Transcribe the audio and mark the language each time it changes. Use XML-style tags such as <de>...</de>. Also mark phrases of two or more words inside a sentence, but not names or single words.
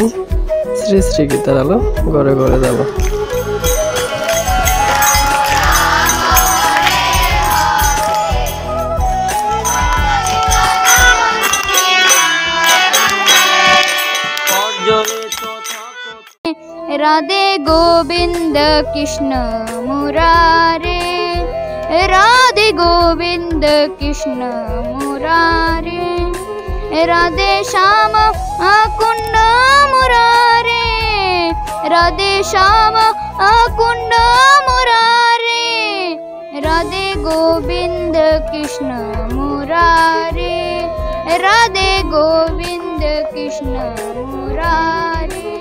<bn>শ্রী শ্রী গীতার আলো ঘরে ঘরে যাব।</bn> <sa>राधे गोविंद कृष्ण मुरारे, राधे गोविंद कृष्ण मुरारे, राधे श्याम कुंड मुरारे, राधे श्याम कुंड मुरारे, राधे गोविंद कृष्ण मुरारे, राधे गोविंद कृष्ण मुरारे।</sa>